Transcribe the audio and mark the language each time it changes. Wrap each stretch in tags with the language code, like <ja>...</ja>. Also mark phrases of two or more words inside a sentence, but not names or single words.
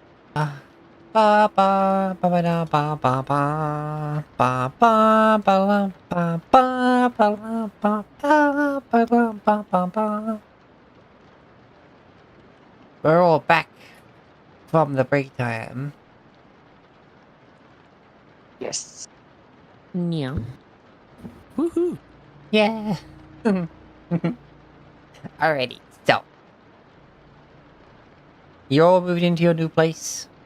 <en>Ba ba ba ba da ba ba ba ba ba ba la ba ba ba la ba ba ba la ba ba ba. We're all back from the break time. Yes. Yeah. Woohoo! Yeah. Alrighty, so you all moved into your new place.</en>